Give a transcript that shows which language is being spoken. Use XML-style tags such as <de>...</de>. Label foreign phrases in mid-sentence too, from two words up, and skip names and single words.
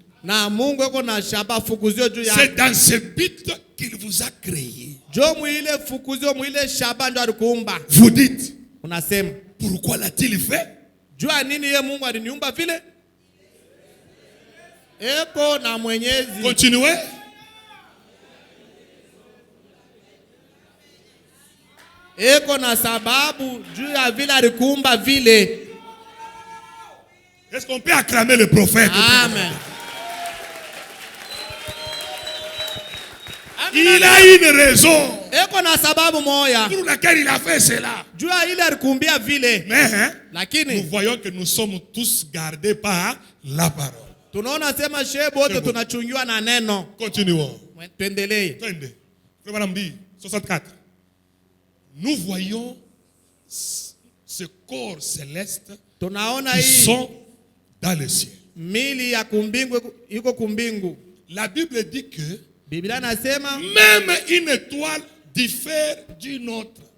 <fr>C'est dans ce but qu'il vous a créé. Vous dites, pourquoi l'a-t-il fait? Continuez.</fr> <sw>Eko na sababu juu ya vile alikumba vile.</sw> <fr>Est-ce qu'on peut acclamer le prophète? Amen. Il a une raison</fr> <sw>eko na sababu moya</sw> <fr>pour laquelle il a fait cela.</fr> <sw>Juu ya ile alikumbia vile.</sw> <fr>Mais</fr> <sw>lakini</sw> <fr>nous voyons que nous sommes tous gardés par la parole.</fr> <sw>Tunaona sema shebo wote tunachungiwa na neno.</sw> <fr>Continuons.</fr> <sw>Tuendelee. Twende.</sw> <fr>Frère Madame dit 64. Nous voyons ce corps céleste qui sont dans le ciel. La Bible dit que même une étoile diffère d'une autre.</fr>